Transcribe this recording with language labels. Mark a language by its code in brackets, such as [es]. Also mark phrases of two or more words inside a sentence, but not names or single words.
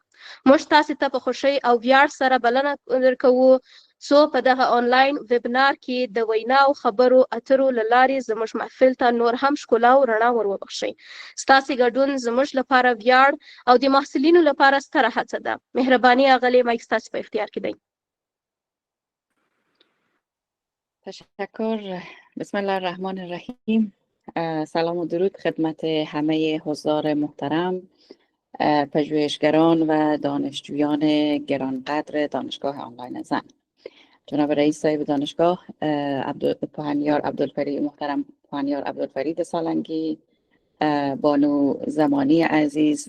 [ps] موږ تاسې ته په خوښۍ او ویاړ سره بلنه درکوو څو په دغه آنلاین ویبنار کې د وینا او خبرو اترو له لارې زموږ محفل ته نور هم ښکلا او رڼا ور وبخښئ. ستاسې ګډون زموږ لپاره ویاړ او د محصلینو لپاره ستره هڅه ده. مهرباني اغلې مایک ستاسې په اختیار کې دی. تشکر. [ar] بسم الله الرحمن الرحیم. [fa] سلام و درود خدمت همه حضار محترم، پژوهشگران و دانشجویان گرانقدر دانشگاه آنلاین زن. جناب رئیس صاحب دانشگاه پوهنیار عبدالفرید، محترم پوهنیار عبدالفرید سالنگی، بانو زمانی عزیز،